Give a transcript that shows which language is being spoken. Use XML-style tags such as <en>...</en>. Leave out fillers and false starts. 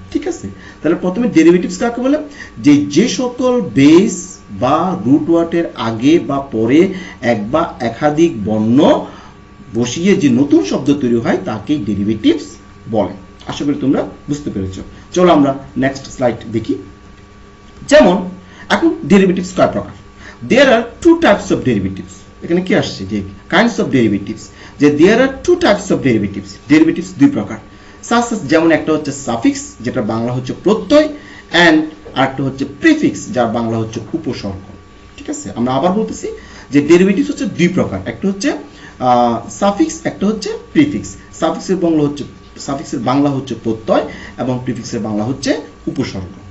<bn>ঠিক আছে, তাহলে প্রথমে ডেরিভেটিভস কাকে বলে, যে সকল বেস বা রুট ওয়ার্ডের আগে বা পরে এক বা একাধিক বর্ণ বসিয়ে যে নতুন শব্দ তৈরি হয় তাকেই ডেরিভেটিভস বলে। আশা করি তোমরা বুঝতে পেরেছো। চলো আমরা নেক্সট স্লাইড দেখি। যেমন এখন ডেরিভেটিভস কয় প্রকার,</bn> <en>there are two types of derivatives,</en> <bn>এখানে কি আসছে যে</bn> <en>kinds of derivatives,</en> <bn>যে</bn> <en>there are two types of derivatives</en> <bn>দুই প্রকার। যেমন একটা হচ্ছে সাফিক্স, যেটা বাংলা হচ্ছে প্রত্যয়, and আরেকটা হচ্ছে প্রিফিক্স, যার বাংলা হচ্ছে উপসর্গ। ঠিক আছে, আমরা আবার বলতেছি যে ডেরিভেটিভস হচ্ছে দুই প্রকার, একটা হচ্ছে সাফিক্স, একটা হচ্ছে প্রিফিক্স। সাফিক্সের বাংলা হচ্ছে প্রত্যয় এবং প্রিফিক্সের বাংলা হচ্ছে উপসর্গ।</bn>